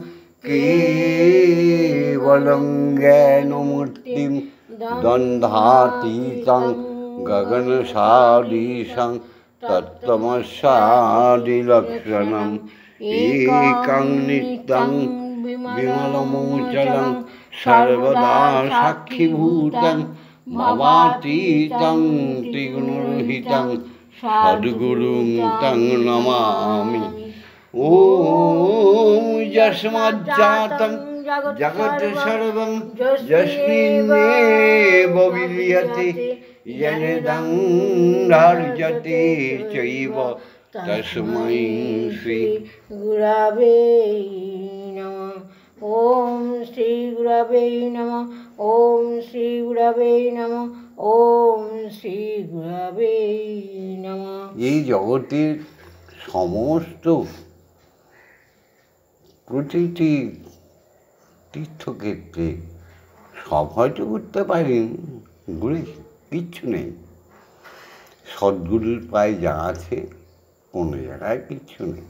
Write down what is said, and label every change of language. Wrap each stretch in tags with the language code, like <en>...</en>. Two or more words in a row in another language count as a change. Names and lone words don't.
<sa>কেবলং জ্ঞানমূর্তিম দ্বন্দ্বাতীতং গগনসাদৃশং তত্ত্বমস্যাদিলক্ষণম একং নিত্যং বিমলমোচলং সর্বদা সাক্ষীভূতং ভবাতীতং ত্রিগুণরহিতং সদ্গুরুং তং নমামি। ওম যস্মাজ্জাতং জগৎ সর্বং যস্মিন্নেব বিলীয়তে येनेदं धार्यते चैव तस्मै श्री गुरवे नमः। ओम श्री गुरवे नमः। ओम श्री गुरवे नमः। ओम श्री गुरवे नमः।</sa> <bn>এই জগতের সমস্ত প্রতিটি তীর্থক্ষেত্রে সব হয়তো করতে পারেন, ঘুরেছি, কিচ্ছু নেই। সদ্গুরুর পায়ে যা আছে কোনো জায়গায় কিচ্ছু নেই।</bn>